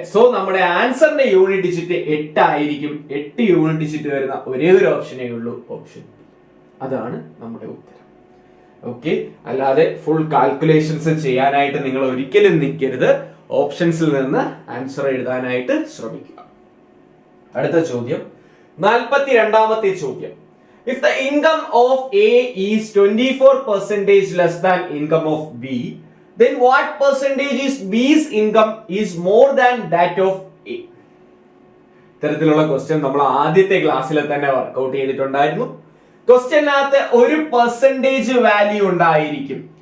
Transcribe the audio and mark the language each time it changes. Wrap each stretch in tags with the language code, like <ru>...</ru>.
<ml>So നമ്മുടെ ആൻസറിന്റെ unit digit 8 ആയിരിക്കും. 8 unit digit വരുന്ന ഒരേ ഒരു ഓപ്ഷനേ ഉള്ളൂ, ഓപ്ഷൻ. അതാണ് നമ്മുടെ ഉത്തരം. ഓക്കെ, അല്ലാതെ ഫുൾ കാൽക്കുലേഷൻസ് ചെയ്യാനായിട്ട് നിങ്ങൾ ഒരിക്കലും നിൽക്കരുത്. ഓപ്ഷൻസിൽ നിന്ന് ആൻസർ എഴുതാനായിട്ട് ശ്രമിക്കുക. അടുത്ത ചോദ്യം, 42ാമത്തെ ചോദ്യം.</ml> <en>If the income of A is 24% less than income of B, then what percentage is B's income is more than that of A?</en> <ml>ഇത്തരത്തിലുള്ള ക്വസ്റ്റ്യൻ നമ്മൾ ആദ്യത്തെ ക്ലാസ്സിൽ തന്നെ വർക്ക്ഔട്ട് ചെയ്തിട്ടുണ്ടായിരുന്നു. ക്വസ്റ്റ്യനകത്ത് ഒരു പെർസെന്റേജ് വാല്യൂ ഉണ്ടായിരിക്കും.</ml>